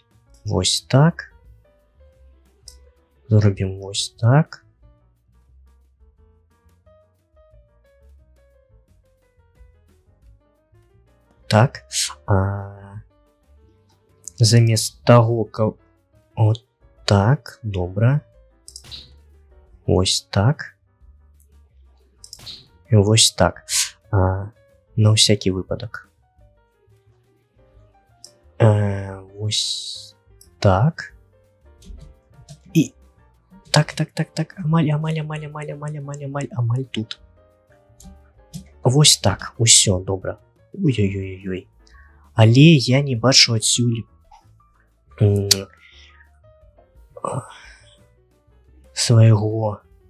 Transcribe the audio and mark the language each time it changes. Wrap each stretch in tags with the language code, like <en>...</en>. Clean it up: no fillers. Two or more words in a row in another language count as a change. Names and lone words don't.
<be>Вось так. Зробім вось так. Так, замест того, каб... Вот так, добра.</be> <uk>Ось так. І ось так. На всякий випадок. Ось так. І... Так.</uk> <be>Амаль тут.</be> <uk>Ось так,</uk> <be>усё, добра. Ой-ой-ой-ой. Але я не бачу адсюль свайго.</be>